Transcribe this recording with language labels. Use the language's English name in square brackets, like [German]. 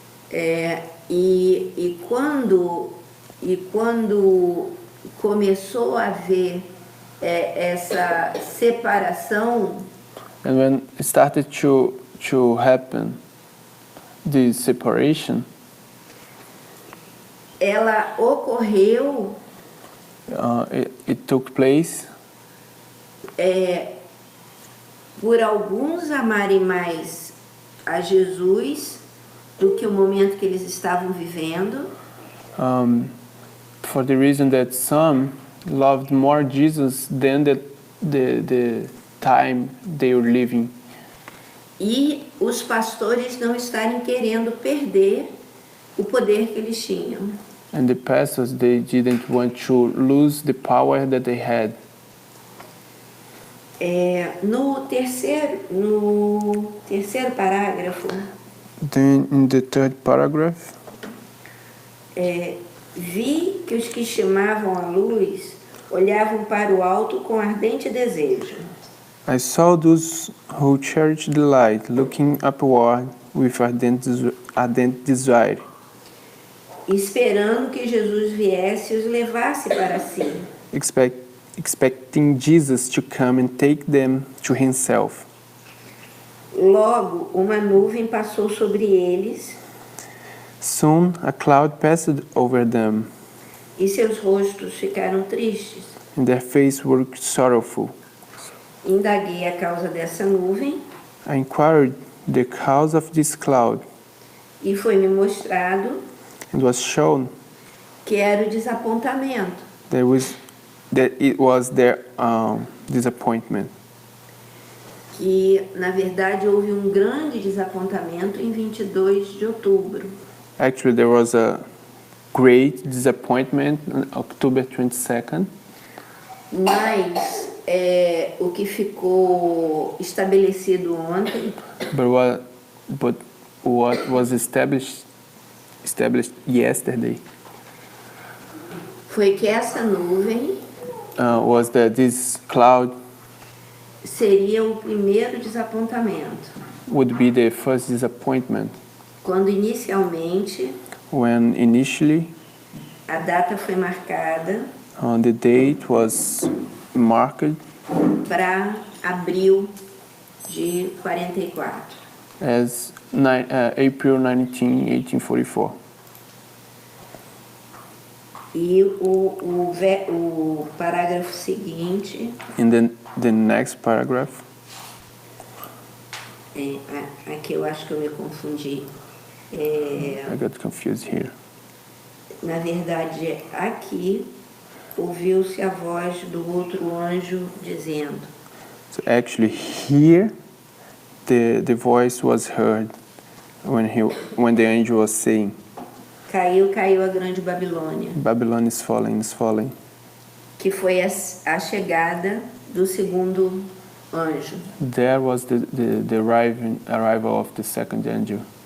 [Portuguese] E quando começou a haver essa separação, [English] And when it started to happen, this separation, [Portuguese] ela ocorreu [English] it took place [Portuguese] por alguns amarem mais a Jesus do que o momento que eles estavam vivendo, [English] for the reason that some loved more Jesus than the time they were living. [Portuguese] E os pastores não estarem querendo perder o poder que eles tinham. [English] And the pastors, they didn't want to lose the power that they had. [Portuguese] No terceiro parágrafo, [English] Then in the third paragraph, [Portuguese] vi que os que chamavam a luz olhavam para o alto com ardente desejo, [English] I saw those who cherished the light looking upward with ardent desire, [Portuguese] esperando que Jesus viesse e os levasse para si. [English] expecting Jesus to come and take them to himself. [Portuguese] Logo, uma nuvem passou sobre eles [English] Soon a cloud passed over them, [Portuguese] e seus rostos ficaram tristes. [English] and their faces were sorrowful. [Portuguese] Indaguei a causa dessa nuvem [English] I inquired the cause of this cloud, [Portuguese] e foi-me mostrado [English] and was shown [Portuguese] que era o desapontamento. [English] that it was their disappointment. [Portuguese] Que, na verdade, houve um grande desapontamento em 22 de outubro. [English] Actually, there was a great disappointment on October 22nd, [Portuguese] Mas o que ficou estabelecido ontem [English] but what was established yesterday [Portuguese] foi que essa nuvem [English] was that this cloud [Portuguese] seria o primeiro desapontamento. [English] would be the first disappointment, [Portuguese] Quando inicialmente [English] when initially [Portuguese] a data foi marcada [English] the date was marked [Portuguese] para abril de 44. [English] as April 19, 1844. [Portuguese] E o parágrafo seguinte, [English] In the next paragraph, [Portuguese] aqui eu acho que eu me confundi. [English] I got confused here. [Portuguese] Na verdade, aqui ouviu-se a voz do outro anjo dizendo: [English] So actually here the voice was heard when the angel was saying, [Portuguese] Caiu a grande Babilônia, [English] Babylon is falling. [Portuguese] que foi a chegada do segundo anjo. [English] There was the arrival of the second angel.